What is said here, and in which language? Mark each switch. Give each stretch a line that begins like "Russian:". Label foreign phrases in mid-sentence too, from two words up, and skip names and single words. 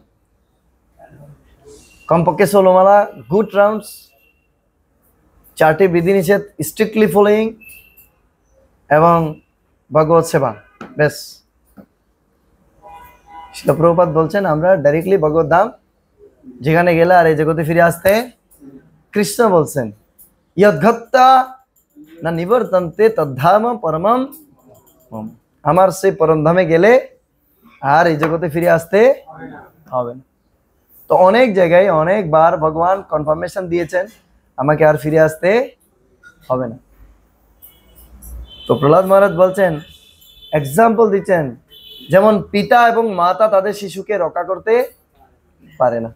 Bangla: কমপক্ষে 16 মালা,
English: good rounds,
Bangla: 4টি বিধিনিষেধ
English: strictly following
Bangla: এবং ভগবত সেবা, বেশ। শিল প্রভুপাদ বলছেন, আমরা ডাইরেক্টলি ভগবত ধাম, যেখানে গেলে আর এই জগতে ফিরে আসতে কৃষ্ণ বলছেন
Sanskrit: यद्गत्वा न निवर्तन्ते तद्धाम परमं मम।
Bangla: আমার সেই পরম ধামে গেলে আর এই জগতে ফিরে আসতে হবে না। তো অনেক জায়গায় অনেকবার ভগবান কনফার্মেশন দিয়েছেন আমাকে আর ফিরে আসতে হবে না। তো প্রহ্লাদ মহারাজ বলছেন, এক্সাম্পল দিচ্ছেন, যেমন পিতা এবং মাতা তাদের শিশুকে রক্ষা করতে পারে না।